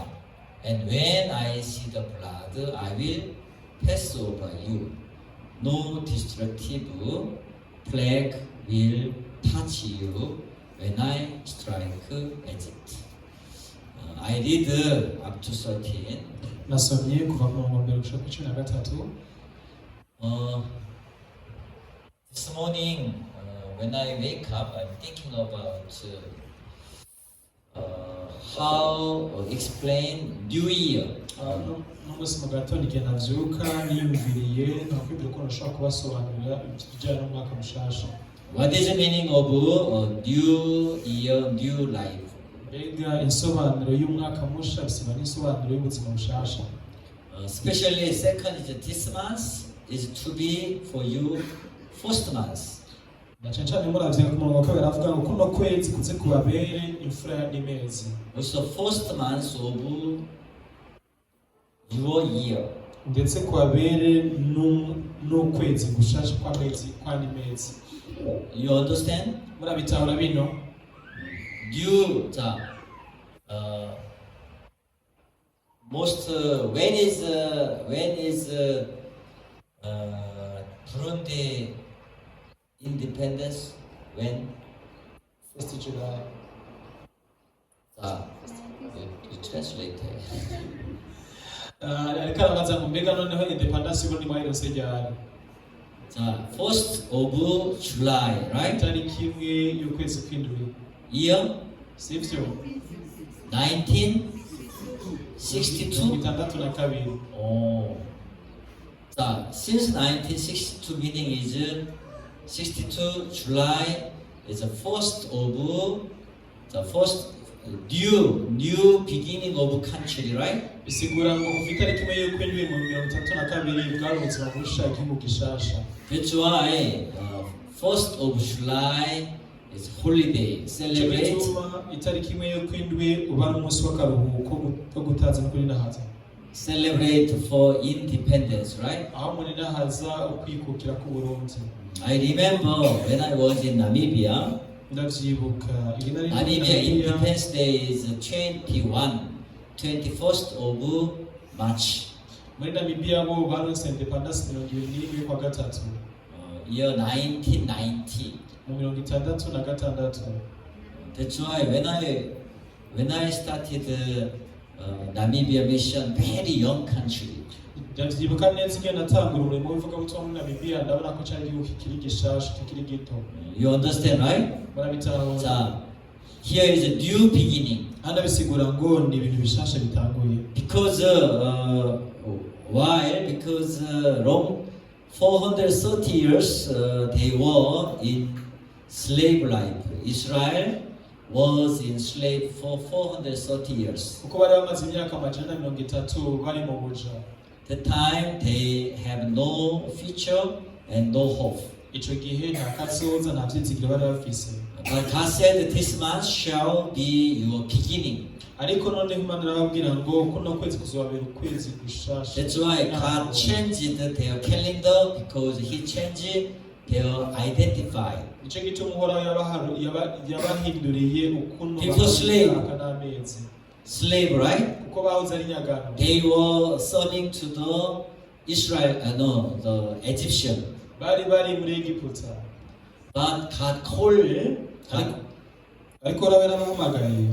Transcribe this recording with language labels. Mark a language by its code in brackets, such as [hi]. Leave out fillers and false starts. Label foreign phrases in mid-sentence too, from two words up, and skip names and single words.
[en] And when I see the blood, I will pass over you. No destructive plague will touch you when I strike Egypt. I read up to 13. [rn] nasomye kuva ku murongo mbere gushika ku 13. [en] This morning, when I wake up, I'm thinking about how explain New Year. [rn] n'umunsi mu gatondo igihe navyuka niyumviriye nakwibwira ko nashobora kubasobanurira ibijyanye n'umwaka mushasha. [en] What is the meaning of New Year, New Life? [rn] mbega insobanuro y'umwaka musha bisiba n'insobanuro y'ubuzima bushasha. [en] Especially second is this month is to be for you first month. [rn] na cyane muravye ku murongo wa kabiri avuga ngo kuno kwezi kuze kubabere imfura y'imezi. [en] Also first month of your year. [rn] ndetse kubabere n'ukwezi gushasha kw'imezi. [en] You understand? [rn] murabitahura bino? [en] Most when is Burundi independence? When? 1st July. You translate. [rn] ariko arabaza ngo mbega noneho independence y'Uburundi mwayirose ryari? [en] 1st of July, right? [rn] Tariki imwe y'ukwezi kw'indwi. [en] Year? [rn] Sivyo? [en] 1962. 62. Oh. Since 1962 meaning is 62 July is the first new beginning of country, right? [rn] bisigura ngo kuva itariki imwe y'ukwindwi mu 32 bwari ubuzima busha igihugu gishasha. [en] That's why 1st of July is holiday, celebrate. [rn] itariki imwe y'ukwindwi uba ari umunsi w'akaruhuko ko gutaza no kurinahaza. [en] Celebrate for independence, right? [rn] aho muninahaza ukwikukira ku Burundi. [en] I remember when I was in Namibia. [rn] ndavyibuka [en] Namibia Independence Day is 21st of March. [rn] muri Namibia bo baronse independence 21 kwa gatatu. [en] Year 1990. [rn] mu 1966. [en] That's why when I started Namibia mission, very young country. [rn] ndavyibuka neza igihe natangura umurimo w'ivugabutumwa muri Namibia ndabona ko cyari igihugu kikiri gishasha kikiri gito. [en] You understand, right? [rn] murabitahura. [en] So here is a new beginning. [rn] hano bisigura ngo ni ibintu bishasha bitanguye. [en] Because why? Because Rome 430 years they were in slave life. Israel was enslaved for 430 years. [rn] kuko bari bamaze imyaka 130 bari mu buja. [en] The time they have no future and no hope. [rn] ico gihe nta kazoza nta vyizigiro bari bafise. [en] But God said this month shall be your beginning. [rn] ariko none Imana irababwira ngo kuno kwezi kuzobabera ukwezi gushasha. [en] That's why God changed their calendar because He changed their identify. [rn] ico gituma uhoraho yabahinduriye ukuntu [en] People slave. [rn] n'amezi. [en] Slave, right? [rn] kuko bahoze ari nyagano. [en] They were serving to the the Egyptian. [rn] bari muri Egiputa. [en] But God called, [rn] ariko urabera bahamagaye.